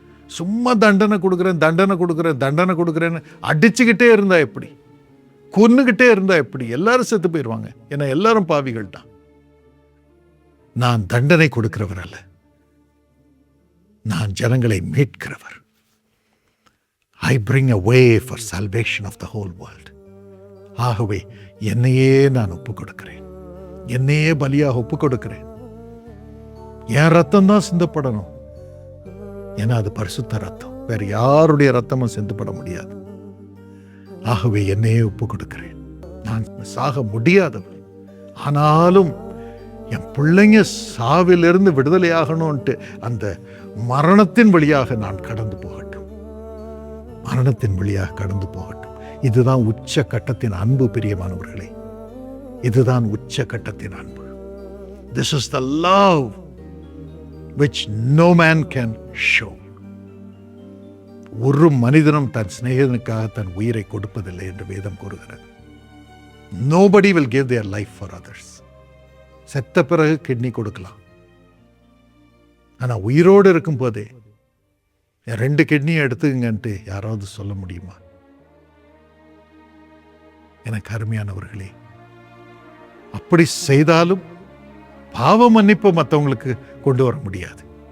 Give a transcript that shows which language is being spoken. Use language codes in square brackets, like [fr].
[ta] சும்மா தண்டனை கொடுக்குறேன், தண்டனை கொடுக்குறேன், தண்டனை கொடுக்குறேன்னு அடிச்சுக்கிட்டே இருந்தா எப்படி? கொன்னுகிட்டே இருந்தா எப்படி? எல்லாரும் செத்து போயிடுவாங்க. ஏன்னா எல்லாரும் பாவிகள் தான். நான் தண்டனை கொடுக்கிறவர் அல்ல, நான் ஜனங்களை மீட்கிறவர். [en] I bring a way for salvation of the whole world. [ta] ஆகவே என்னையே நான் ஒப்புக் கொடுக்கிறேன், என்னையே பலியாக ஒப்புக் கொடுக்கிறேன். என் ரத்தம் தான் சிந்தப்படணும். ஏன்னா அது பரிசுத்த ரத்தம், வேற யாருடைய ரத்தமும் சிந்தப்பட முடியாது. ஆகவே என்னையே ஒப்புக் கொடுக்கிறேன். நான் சாக முடியாதவர், ஆனாலும் என் பிள்ளைங்க சாவிலிருந்து விடுதலை ஆகணும்ட்டு அந்த மரணத்தின் வழியாக நான் கடந்து போகட்டும், மரணத்தின் வழியாக கடந்து போகட்டும். இதுதான் உச்ச கட்டத்தின் அன்பு. பிரியமானவர்களே, இதுதான் உச்ச கட்டத்தின் அன்பு. [en] This is the love which no man can show. [ta] ஒரு மனிதனும் தன் சிநேகிதனுக்காக தன் உயிரை கொடுப்பதில்லை என்று வேதம் கூறுகிறது. [en] Nobody will give their life for others. [ta] செத்த பிறகு கிட்னி கொடுக்கலாம், ஆனா உயிரோடு இருக்கும் போதே 2 கிட்னியை எடுத்துங்கன்ட்டு யாராவது சொல்ல முடியுமா? எனக்கு அருமையானவர்களே, அப்படி செய்தாலும் பாவ மன்னிப்பு மற்றவங்களுக்கு கொண்டு வர முடியாது.